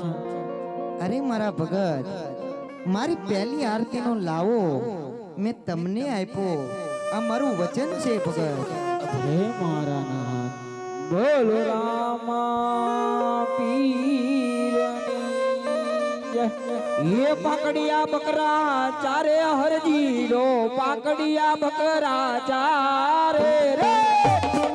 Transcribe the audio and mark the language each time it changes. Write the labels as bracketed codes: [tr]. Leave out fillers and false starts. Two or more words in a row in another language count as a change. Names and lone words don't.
[gu] અરે મારા ભગત, મારી પહેલી આરતીનો લાવો મેં તમને આપ્યો. આ મારું વચન છે ભગત. હે મારા નાથ બોલો રામા પીરની જય. [raj] ये पकड़िया बकरा चारे हरजी रो पकड़िया बकरा चारे रे